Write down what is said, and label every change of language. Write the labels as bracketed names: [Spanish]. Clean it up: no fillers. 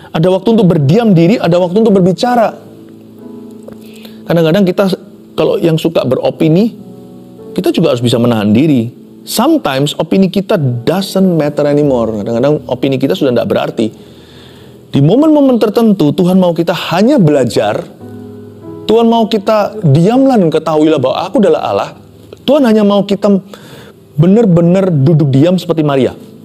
[Indonesian] Ada waktu untuk berdiam diri, ada waktu untuk berbicara. Kadang-kadang kita kalau yang suka beropini, kita juga harus bisa menahan diri. [English] Sometimes [Indonesian] opini kita [English] doesn't matter anymore. [Indonesian] Kadang-kadang opini kita sudah tidak berarti. Di momen-momen tertentu Tuhan mau kita hanya belajar. Tuhan mau kita diamlah dan ketahuilah bahwa aku adalah Allah. Tuhan hanya mau kita benar-benar duduk diam seperti Maria.